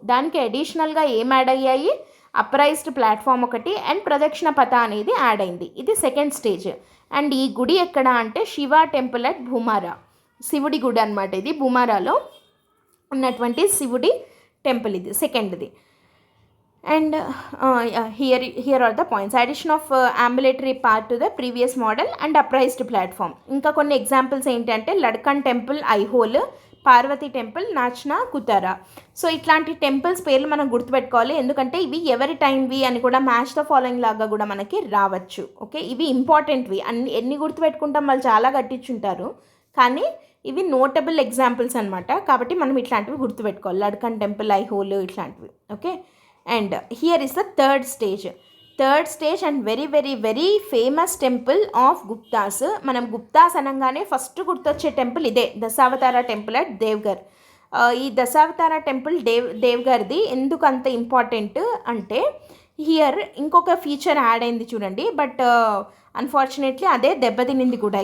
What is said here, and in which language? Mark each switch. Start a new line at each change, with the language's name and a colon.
Telugu: దానికి అడిషనల్గా ఏం యాడ్ అయ్యాయి, అప్రైజ్డ్ ప్లాట్ఫామ్ ఒకటి అండ్ ప్రదక్షిణ పథ అనేది యాడ్ అయింది. ఇది సెకండ్ స్టేజ్. అండ్ ఈ గుడి ఎక్కడ అంటే శివ టెంపుల్ అట్ భూమారా, శివుడి గుడి అనమాట. ఇది భూమారాలో ఉన్నటువంటి శివుడి టెంపుల్, ఇది సెకండ్ది.
English: And here are the points. Addition of ambulatory path to the previous model and upraised platform.
Telugu: ఇంకా కొన్ని ఎగ్జాంపుల్స్ ఏంటంటే లడ్కన్ temple, Aihole, Parvati temple, నాచ్నా, కుతారా. So ఇట్లాంటి టెంపుల్స్ పేర్లు మనం గుర్తుపెట్టుకోవాలి, ఎందుకంటే ఇవి ఎవరి టైంవి అని కూడా మ్యాచ్ ద ఫాలోయింగ్ లాగా కూడా మనకి రావచ్చు. ఓకే, ఇవి ఇంపార్టెంట్వి. ఎన్ని గుర్తుపెట్టుకుంటాం, వాళ్ళు చాలా కట్టించుంటారు, కానీ ఇవి నోటబుల్ ఎగ్జాంపుల్స్ అనమాట. కాబట్టి మనం ఇట్లాంటివి గుర్తుపెట్టుకోవాలి, లడ్కన్ టెంపుల్, ఐహోల్ ఇట్లాంటివి.
English: Okay, and here is the third stage and very famous temple of Guptas.
Telugu: మనం గుప్తాస్ అనగానే ఫస్ట్ గుర్తొచ్చే టెంపుల్ ఇదే, దశావతార టెంపుల్ అట్ దేవ్గర్. ఈ దశావతార టెంపుల్ దేవ్గర్ది ఎందుకు అంత ఇంపార్టెంట్ అంటే హియర్ ఇంకొక ఫీచర్ యాడ్ అయింది చూడండి,
English: but unfortunately
Telugu: అదే దెబ్బతినింది కూడా.